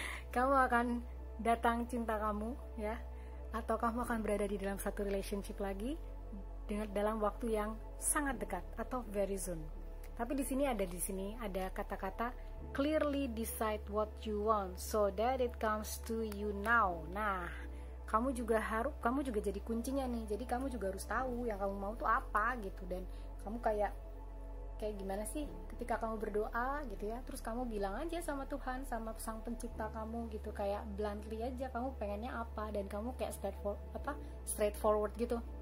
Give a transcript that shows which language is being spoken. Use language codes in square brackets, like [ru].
[id] Kamu akan datang cinta kamu ya, atau kamu akan berada di dalam satu relationship lagi dalam waktu yang sangat dekat atau [en] very soon. [id] Tapi di sini ada kata-kata [en] clearly decide what you want so that it comes to you now. [id] Nah, kamu juga jadi kuncinya nih. Jadi kamu juga harus tahu yang kamu mau tuh apa gitu, dan kamu kayak gimana sih ketika kamu berdoa gitu ya, terus kamu bilang aja sama Tuhan, sama sang pencipta kamu gitu, kayak bluntly aja kamu pengennya apa, dan kamu kayak straightforward gitu.